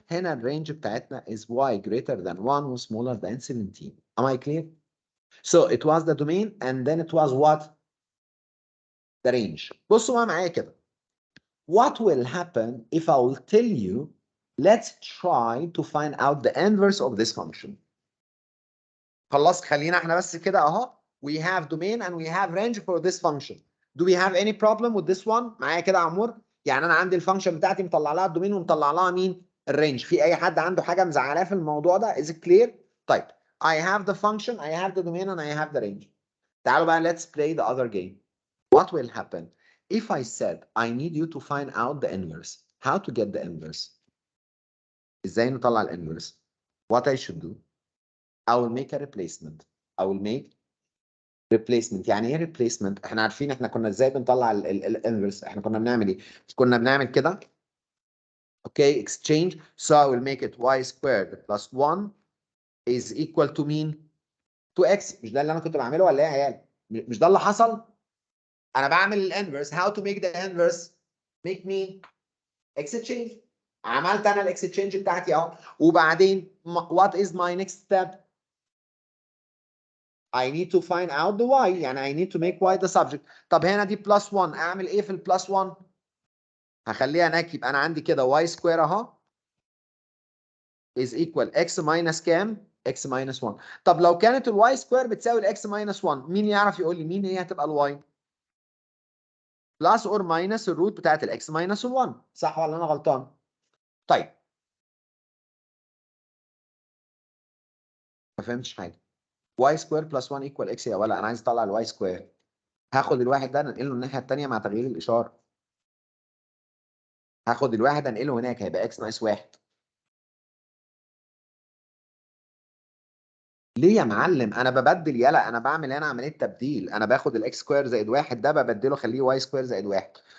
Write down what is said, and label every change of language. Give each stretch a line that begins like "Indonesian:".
English: هنا الرينج بتاعتنا is y greater than 1 و smaller than 17. Am I clear? So it was the domain and then it was what? The range. بصوا بقى معايا كده. What will happen if I will tell you let's try to find out the inverse of this function.
Arabic: خلاص، خلينا احنا بس كده اهو.
English: We have domain and we have range for this function.
Arabic: Do we have any problem with this one؟ معايا كده يا عمور؟ يعني انا عندي الفانكشن بتاعتي مطلع لها الدومين ومطلع لها مين؟ الرينج.
English: في اي حد عنده حاجه مزعلاه في الموضوع ده؟ Is it clear؟ طيب I have the function, I have the domain and I have the range. تعالوا بقى let's play the other game. What will happen if I said I need you to find out the inverse? How to get the inverse? ازاي نطلع الانفرس؟ What I should do? I will make a replacement. I will make replacement.
Arabic: يعني ايه replacement؟ احنا عارفين احنا كنا ازاي بنطلع الانفرس. احنا كنا بنعمل ايه؟ كنا بنعمل كده. Okay, exchange.
English: So I will make it y squared plus 1 is equal to مين؟ to x.
Arabic: مش ده اللي انا كنت بعمله ولا ايه يا عيال؟ مش ده اللي حصل؟ انا بعمل الانفرس.
English: How to make the inverse؟ make me exchange.
Arabic: عملت انا الاكستشينج بتاعتي اهو.
English: وبعدين what is my next step؟ I need to find out the y. يعني I need to make y the subject.
Arabic: طب هنا دي plus 1، اعمل ايه في ال plus 1؟ هخليها هناك.
English: يبقى انا عندي كده y square اهو is equal x minus كام؟ x minus 1.
Arabic: طب لو كانت ال y square بتساوي ال x minus 1، مين يعرف يقول لي مين هي هتبقى ال y؟ plus or minus الروت بتاعت ال x minus 1. صح ولا انا غلطان؟ طيب ما فهمتش حاجه.
English: y square plus 1 equal x يا ولا؟ انا عايز اطلع ال y square.
Arabic: هاخد الواحد ده انقله الناحيه الثانيه مع تغيير الاشاره. هاخد الواحد انقله هناك، هيبقى x ناقص 1. ليه يا معلم؟ انا ببدل. يلا انا بعمل هنا عمليه تبديل. انا باخد الاكس سكوير زائد 1 ده ببدله اخليه واي سكوير زائد 1.